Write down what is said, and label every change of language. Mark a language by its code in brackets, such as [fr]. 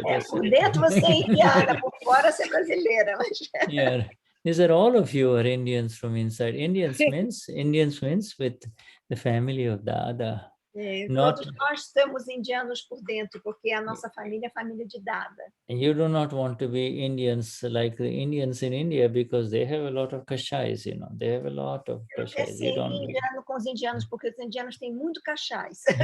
[pt] por dentro você é indiana, por fora você é brasileira. [en] Yeah, these are all of you are Indians from inside. Indians means with the family of Dada. [pt] Todos nós somos indianos por dentro, porque a nossa família é família de Dada. [en] And you do not want to be Indians like the Indians in India because they have a lot of kashais, They have a lot of kashais. You don't [pt] indiano com os indianos, porque os indianos têm muito kashais.